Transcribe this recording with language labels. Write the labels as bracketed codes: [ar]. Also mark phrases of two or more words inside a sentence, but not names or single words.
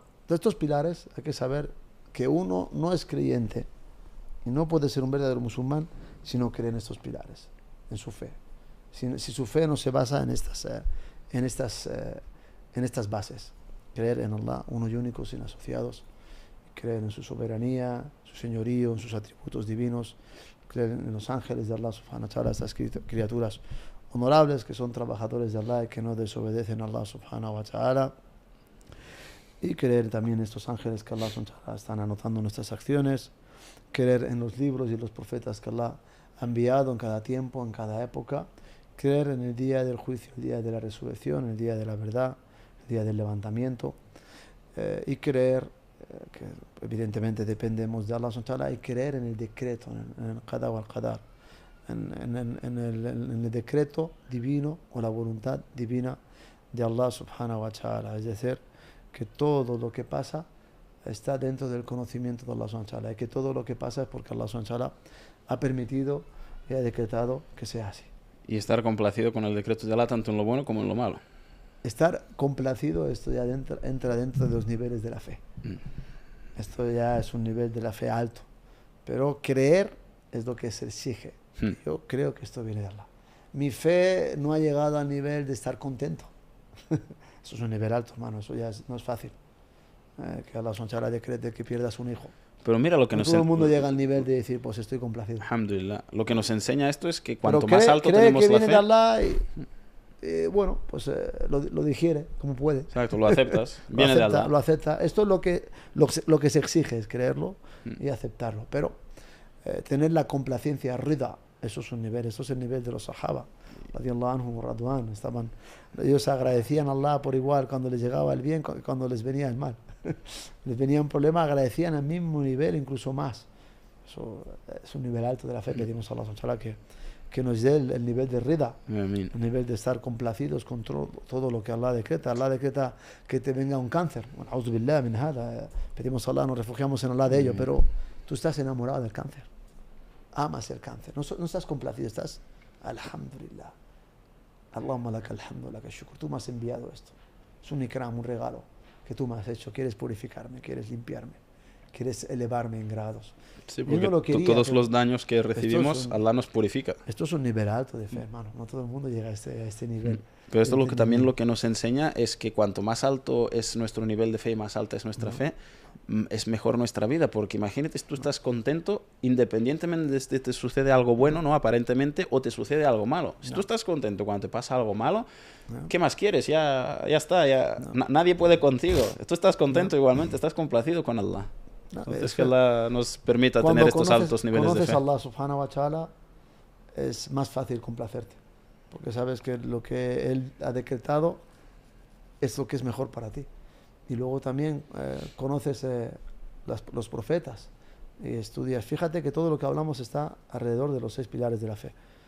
[es] De estos pilares hay que saber que uno no es creyente y no puede ser un verdadero musulmán si no cree en estos pilares, en su fe. Si su fe no se basa en estas bases. Creer en Allah, uno y único, sin asociados. Creer en su soberanía, su señorío, en sus atributos divinos. Creer en los ángeles de Allah [ar] سبحانه وتعالى, [es] estas criaturas honorables que son trabajadores de Allah y que no desobedecen a Allah [ar] سبحانه وتعالى. [es] Y creer también en estos ángeles que Allah están anotando nuestras acciones, creer en los libros y los profetas que Allah ha enviado en cada tiempo, en cada época, creer en el día del juicio, el día de la resurrección, el día de la verdad, el día del levantamiento, y creer que evidentemente dependemos de Allah [ar] سبحانه وتعالى, [es] y creer en el decreto, en el [ar] القضاء والقدر, [es] en el decreto divino o la voluntad divina de Allah [ar] سبحانه وتعالى. [es] Es decir, que todo lo que pasa está dentro del conocimiento de Allah [ar] سبحانه وتعالى, [es] y que todo lo que pasa es porque Allah [ar] سبحانه وتعالى [es] ha permitido y ha decretado que sea así. Y estar complacido con el decreto de Allah tanto en lo bueno como en lo malo. Estar complacido, esto ya entra dentro de los niveles de la fe. Esto ya es un nivel de la fe alto. Pero creer es lo que se exige. Yo creo que esto viene de Allah. Mi fe no ha llegado al nivel de estar contento. Eso es un nivel alto, hermano. Eso ya no es fácil. Que Allah [ar] سبحانه وتعالى [es] decrete que pierdas un hijo. Pero mira lo que nos todo el mundo llega al nivel de decir, pues estoy complacido. [ar] الحمد لله. [es] Lo que nos enseña esto es que cuanto pero más alto cree tenemos que la viene fe... de Allah y bueno, pues lo digiere como puede. Exacto, lo aceptas. Viene de Allah. Lo acepta. Esto es lo que se exige, es creerlo y aceptarlo. Pero tener la complacencia, rida, eso es un nivel, eso es el nivel de los sahaba. [ar] رضي الله عنهم رضوان. [es] Ellos agradecían a Allah por igual cuando les llegaba el bien, cuando les venía el mal. Les venía un problema, agradecían al mismo nivel, incluso más. Eso es un nivel alto de la fe. Pedimos a Allah [ar] سبحانه وتعالى [es] que nos dé el nivel de rida, el nivel de estar complacidos con todo lo que Allah decreta. Allah decreta que te venga un cáncer. Bueno, [ar] أعوذ بالله من هذا. [es] Pedimos a Allah, nos refugiamos en Allah de ello, pero tú estás enamorado del cáncer. Amas el cáncer. No estás complacido, estás alhamdulillah. [ar] اللهم لك الحمد، لك شكر. [es] Tú me has enviado esto. Es un ikram, un regalo que tú me has hecho. Quieres purificarme, quieres limpiarme, quieres elevarme en grados. Sí, porque no quería, todos los daños que recibimos, Allah nos purifica. Esto es un nivel alto de fe, hermano. No todo el mundo llega a este nivel. Pero esto también lo que nos enseña es que cuanto más alto es nuestro nivel de fe y más alta es nuestra fe, es mejor nuestra vida. Porque imagínate, tú estás contento independientemente de si te sucede algo bueno, ¿no? Aparentemente, o te sucede algo malo. Si tú estás contento cuando te pasa algo malo, ¿qué más quieres? Ya está. Nadie puede contigo. Tú estás contento igualmente, estás complacido con Allah. Entonces que Allah nos permita tener estos altos niveles de fe. Cuando conoces a Allah [ar] سبحانه وتعالى, [es] es más fácil complacerte. Porque sabes que lo que Él ha decretado es lo que es mejor para ti. Y luego también conoces los profetas y estudias. Fíjate que todo lo que hablamos está alrededor de los 6 pilares de la fe.